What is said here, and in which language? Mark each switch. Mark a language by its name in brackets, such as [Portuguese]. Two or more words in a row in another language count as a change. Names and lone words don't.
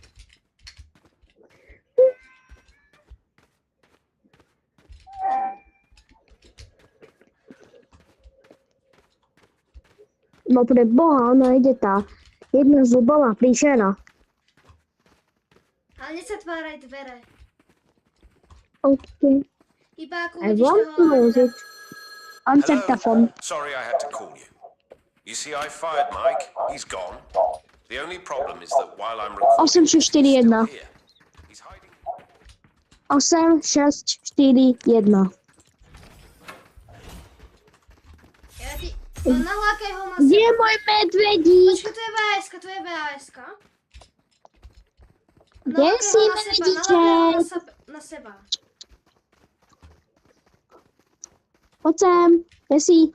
[Slovak] No pre boha, ona ide tá jedna zubová príšera. Ale nezatváraj dvere. Okay. Iba ako [English] I [Slovak] vidíš [English] want to [Slovak] toho... [English] use it. Answer the phone. Sorry I had to call you. You see, I fired Mike. He's gone. The only problem is that while I'm recording, he's still 8-6-4-1. here. He's hiding. 8, 6, 4, 1. [Slovak] Ja ti... Nalákaj ho na Kde je seba. môj medvedík? Počkaj, to je VS-ka, to je VS-ka. Kde si medvedíček? Na seba. Poď sem. Kde si?